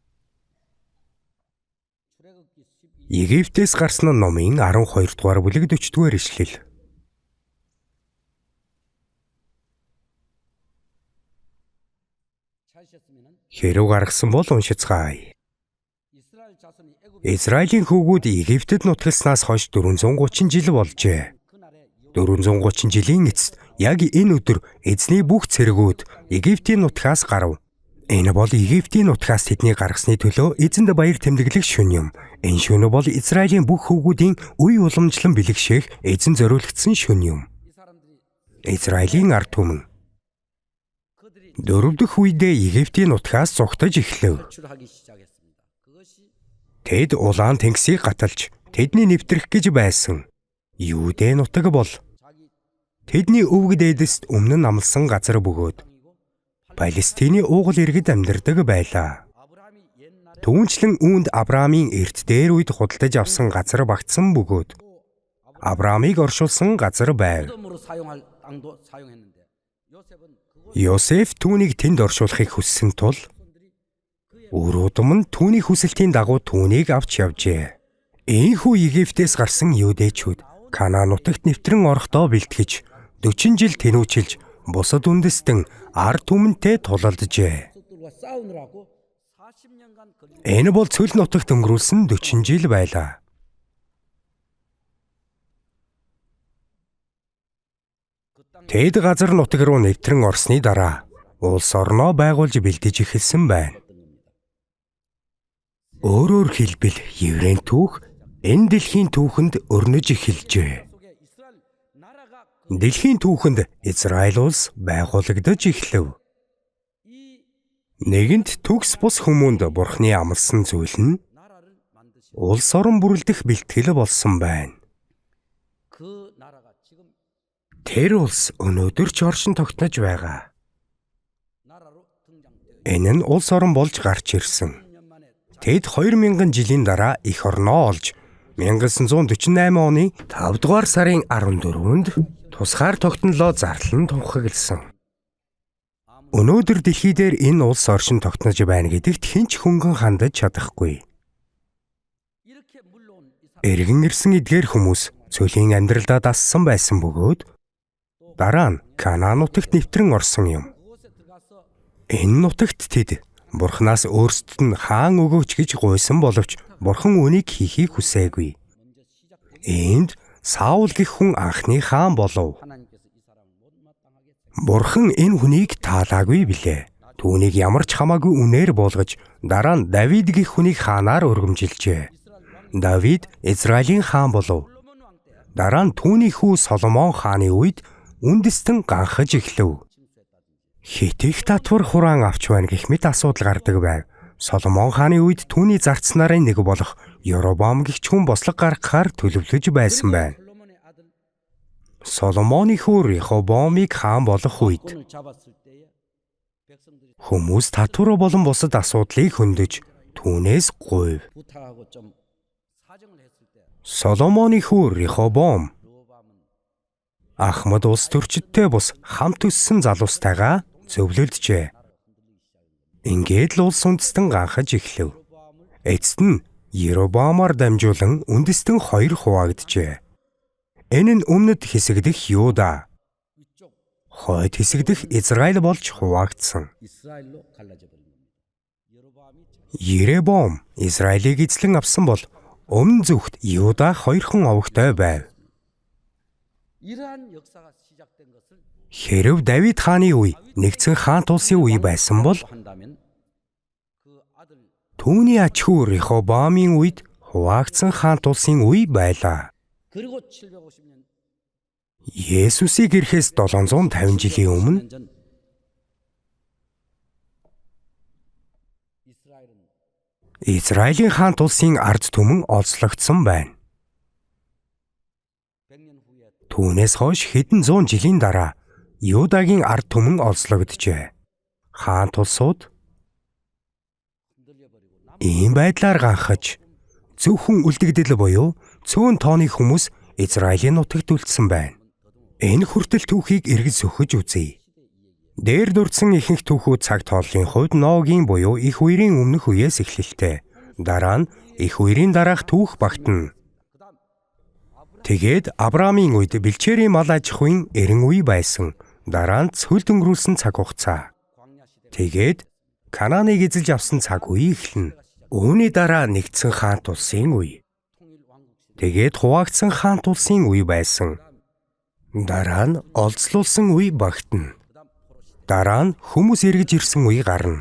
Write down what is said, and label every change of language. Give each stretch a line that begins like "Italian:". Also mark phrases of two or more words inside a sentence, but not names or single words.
Mongolian: Египтээс гарсан номын 12 дугаар бүлэг 40 дугаар ишлэл. Хэрэг гаргасан бол уншицгаая.
Korean: 이스라엘 자손이 애굽
Mongolian: Израилийн хүүгүүд Египтэд нутгалснаас хойш 430 жил болжээ. 430 жилийн эцэст яг энэ өдөр эзний бүх цэргүүд Египтийн нутгаас гарав. Энэ бол Египтийн нутгаас тэднийг гаргасны төлөө эзэнд баяр тэмдэглэх шөнө юм. Энэ шөнө бол Израилийн бүх хүүгүүдийн үе уламжлан бэлэгшээх эзэн зориулагдсан шөнө юм.
Korean: 이 사람들이
Mongolian: Израилийн ард түмэн
Korean: 그들이
Mongolian: дөрөвдөх үедээ Египтийн нутгаас зугтаж эхлэв.
Korean: 출하기 시작했습니다. 그것이
Mongolian: Тэд улаан тэнгисийг гаталж тэдний нэвтрэх гэж байсан. Юудэ нутаг бол
Korean: 자기
Mongolian: тэдний өвөг дээдэст өмнө нь амлсан газар бөгөөд
Korean: 땅이고
Mongolian: Палестины уугал иргэд амьдардаг байлаа.
Korean: 아브라함이 옛날에
Mongolian: Түүнчлэн үүнд Авраамийн эрт дээр үед худалдаж авсан газар багтсан бөгөөд Авраамыг оршуулсан газар байв.
Korean: 무덤으로 사용할 땅도 사용했는데 요셉은 그곳
Mongolian: Йосеф түүнийг тэнд оршуулахыг хүссэн тул өөр удам нь түүний хүсэлтийн дагуу түүнийг авч явжээ. Ийхүү Египтээс гарсан юудэчүүд Канаан нутагт нэвтрэн орохдоо бэлтгэж 40 жил тэнүүчилж бусад үндэстэн ард түмэнтэй тулалджээ.
Korean: 족들과 싸우느라고 40년간 걸린
Mongolian: Энэ бол цөл нутагт өнгөрүүлсэн 40 жил байлаа.
Korean: 그 땅
Mongolian: Тэд газар нутаг руу нэвтрэн орсны дараа улс орноо байгуулж бэлдэж эхэлсэн байна. Өөрөөр хэлбэл еврейн түүх энэ дэлхийн түүхэнд өрнөж эхэлжээ.
Korean: 속에 이스라엘 나라가
Mongolian: Дэлхийн түүхэнд Израиль улс байгуулагдаж эхлэв.
Korean: 이
Mongolian: Нэгэнт төгс бус хүмүүнд Бурхны амласан зүйл нь
Korean: 나라를 만드신
Mongolian: улс орон бүрэлдэх бэлтгэл болсон байна.
Korean: 그 나라가 지금
Mongolian: Тэр улс өнөөдөр ч оршин тогтнож байгаа.
Korean: 나라로 등장되어
Mongolian: Энэ нь улс орон болж гарч ирсэн.
Korean: 10년 만에
Mongolian: Тэд 2000 жилийн дараа эх орноо олж 1948 оны 5 дугаар сарын 14-нд тусгаар тогтнолоо зарлан тунхагласан. Өнөөдөр дэлхий дээр энэ улс оршин тогтнож байна гэдэгт хэн ч хөнгөн хандаж чадахгүй.
Korean: 이렇게 물러온 이 사람
Mongolian: Эргэн ирсэн эдгээр хүмүүс цөлийн амьдралдаа дассан байсан бөгөөд дараа нь Канаан нутагт нэвтрэн орсон юм.
Korean: 그곳에 들어가서
Mongolian: Энэ нутагт тэд Бурханаас өөрсдөд нь хаан өгөөч гэж гуйсан боловч Бурхан үүнийг хийхийг хүсээгүй. Энд Саул гэх хүн анхны хаан болов.
Korean: 하나님께서 이 사람을 못마땅하게
Mongolian: Бурхан энэ хүнийг таалаагүй билээ. Түүнийг ямар ч хамаагүй үнээр буулгаж дараа нь Давид гэх хүнийг хаанаар өргөмжилжээ. Давид Израилийн хаан болов.
Korean: 솔로몬 왕 때
Mongolian: Дараа нь түүний хүү Соломон хааны үед үндэстэн ганхаж эхлэв. Хитих татвар хураан авч байна гэх мэт асуудал гардаг байв. Соломон хааны үед түүний зарц нарын нэг болох Яробам гэх хүн бослог гаргахаар төлөвлөж байсан байна.
Korean: 솔로몬의 아들
Mongolian: Соломоны хүү Рехобоамыг хаан болох үед
Korean: 군을 잡았을 때에 백성들이
Mongolian: хүмүүс татвар болон бусад асуудлыг хөндөж түүнээс гуйв.
Korean: 부탁하고 좀 사정을 했을 때
Mongolian: Соломоны хүү Рехобоам
Korean: 르호보암은
Mongolian: Ахмад улс төрчидтэй бус хамт өссөн залуустайгаа зөвлөлджээ. Ингээд л улс үндэстэн ганхаж эхлэв. Эцэст нь Яробоамаар дамжуулан үндэстэн 2 хуваагджээ. Энэ нь өмнөд хэсэгдэх Юда,
Korean: 위쪽
Mongolian: хойд хэсэгдэх Израиль болж хуваагдсан.
Korean: 이스라엘로 갈라져 버린 겁니다. 여로보암이
Mongolian: Еребом Израилийг эзлэн авсан бол өмнө зүгт Юда 2 хон овогтой байв.
Korean: 이러한 역사가 시작된 것을
Mongolian: Хэрв Давид хааны үе нэгдсэн хаан тулсын үе байсан бол
Korean: 한다면 그 아들
Mongolian: түүний аж хүү Рехобоамын үед хуваагдсан хаан тулсын үе байлаа.
Korean: 그리고 750년
Mongolian: Есүсийг ирэхээс 750 жилийн өмнө
Korean: 전 이스라엘은
Mongolian: Израилийн хаан тулсын ард түмэн олзлогдсон байна.
Korean: 100년 후에
Mongolian: Түүнээс хойш хэдэн зуун жилийн дараа Юдагийн ард түмэн олзлогджээ. Хаан тулсууд
Korean: 흔들려 버리고 남
Mongolian: ийм байдлаар ганхаж зөвхөн үлдэгдэл буюу цөөн тооны хүмүүс Израилийн нутагт үлдсэн байна. Энэ хүртэл түүхийг эргэж сөхөж үзье. Дээр дурдсан ихэнх түүхүүд цаг тооллын хувьд Ноагийн буюу их үерийн өмнөх үеэс эхлэлтэй. Дараа нь их үерийн дараах түүх багтана. Тэгээд Авраамийн үед бэлчээрийн мал аж ахуйн эрен үе байсан. Дараа нь цөлд өнгөрүүлсэн цаг хугацаа.
Korean: 광야 시대
Mongolian: Тэгээд Канааныг эзэлж авсан цаг үе эхэлнэ. Үүний дараа нэгдсэн хаант улсын үе. Тэгээд хуваагдсан хаант улсын үе байсан. Дараа нь олзлуулсан үе багтана. Дараа нь хүмүүс эргэж ирсэн үе гарна.